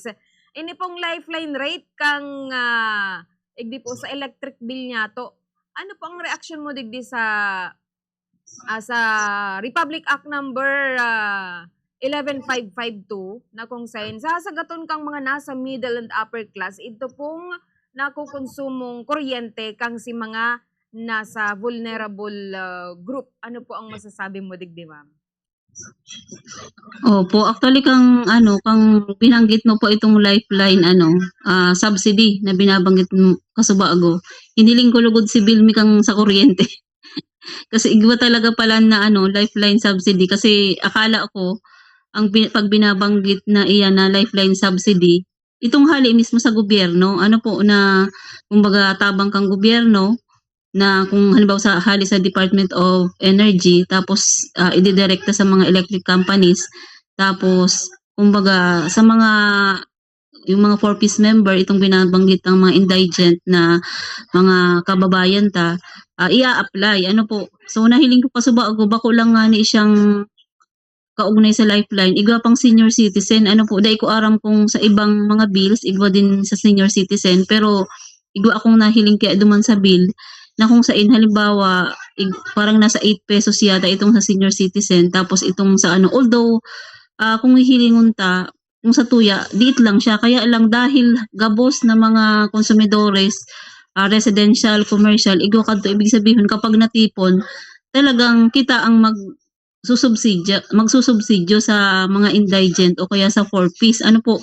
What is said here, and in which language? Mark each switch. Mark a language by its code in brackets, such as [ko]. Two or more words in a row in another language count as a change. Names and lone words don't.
[bik] Ini pong [en] lifeline rate [bik] kang igdi po sa electric bill niya to. Ano po ang reaction mo digdi sa Republic Act number 11552 na kung saan sasagaton kang mga nasa [en] middle and upper class, [bik] ito pong nakukonsumong kuryente kang si mga nasa [en] vulnerable group. [bik] Ano po ang masasabi mo digdi, ma'am? Opo, actually kang binanggit mo po itong [en] lifeline subsidy [bik] na binabanggit mo kasubago. Hiniling ko lugod si Bilmi kang sa kuryente. Kasi igwa talaga pala na [en] lifeline subsidy [bik] kasi akala ko pag binabanggit na iyan na [en] lifeline subsidy, [bik] itong hali mismo sa gobyerno, ano po na kumbaga tabang kang gobyerno na kung halimbawa hali sa Department of Energy tapos ididirekta sa mga [en] electric companies [bik] tapos kumbaga sa yung mga [en] 4-piece member [bik] itong binabanggit ng mga indigent na mga kababayan ia-apply ano po. So nahiling ko pa suba ako bako lang nga ni siyang kaugnay sa lifeline igwa pang [en] senior citizen [bik] ano po dai ko aram kung sa ibang mga bills igwa din sa [en] senior citizen [bik] pero igwa akong nahiling kaya duman sa bill na kung sa halimbawa parang nasa 8 pesos yata itong sa [en] senior citizen [bik] tapos itong sa although kung hihilingon ta kung sa tuya diit lang siya kaya lang dahil gabos na mga konsumidores [en] residential, commercial [bik] igwa kadto ibig sabihin kapag natipon talagang kita ang magsusubsidyo sa mga indigent o kaya sa 4-piece ano po.